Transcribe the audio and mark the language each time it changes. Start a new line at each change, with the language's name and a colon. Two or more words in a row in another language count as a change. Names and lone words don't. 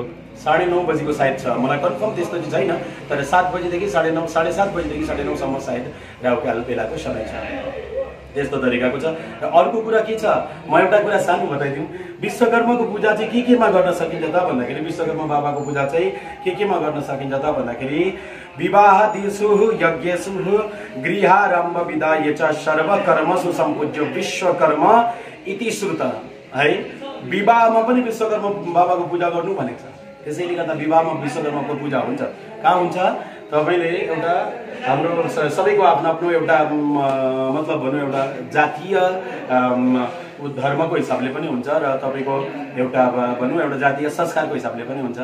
Nepali: 9:30 बजीको सायद छ, मलाई कन्फर्म त्यस्तो चाहिँ छैन। तर 7 बजीदेखि 9:30 7:30 बजीदेखि 9:30 सायद राहुकाल बेलाको समय छ। त्यस्तो तरिकाको छ। र अर्को कुरा के छ, म एउटा कुरा सानो बताइदिउँ। विश्वकर्माको पूजा चाहिँ केमा गर्न सकिन्छ त भन्दाखेरि विश्वकर्मा बाबाको पूजा चाहिँ केमा गर्न सकिन्छ त भन्दाखेरि
Sanskrit: विवाहादिषु यज्ञेषु गृहारम्भ विदाय च सर्वकर्मसु सम्पूज्य विश्वकर्मा इति श्रुत
Nepali: है। विवाहमा पनि विश्वकर्मा बाबाको पूजा गर्नु भनेको छ। त्यसैले गर्दा विवाहमा विश्वकर्माको पूजा हुन्छ। कहाँ हुन्छ? तपाईँले एउटा हाम्रो सबैको आफ्नो आफ्नो एउटा मतलब भनौँ एउटा जातीय धर्मको हिसाबले पनि हुन्छ र तपाईँको एउटा भनौँ एउटा जातीय संस्कारको हिसाबले पनि हुन्छ।